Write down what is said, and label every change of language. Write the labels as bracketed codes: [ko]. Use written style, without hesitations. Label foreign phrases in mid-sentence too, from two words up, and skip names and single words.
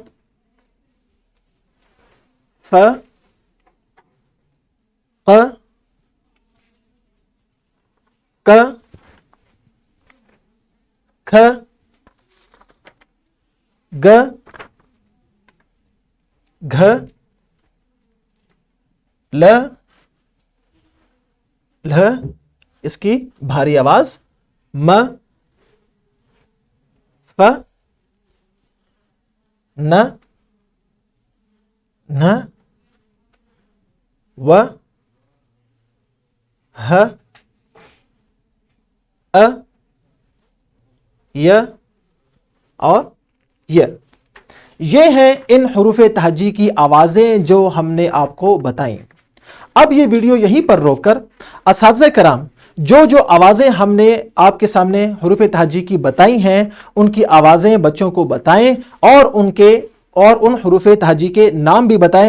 [ur] ف، ق، ک، کھ، گ، گھ، ل، لھ، اس کی بھاری آواز م، ف، ن، ن، و، ہ، ا، ی اور ی۔ یہ ہیں ان حروف تہجی کی آوازیں جو ہم نے آپ کو بتائیں۔ اب یہ ویڈیو یہیں پر روک کر اساتذہ کرام جو آوازیں ہم نے آپ کے سامنے حروف تہجی کی بتائی ہیں، ان کی آوازیں بچوں کو بتائیں اور ان حروف تہجی کے نام بھی بتائیں۔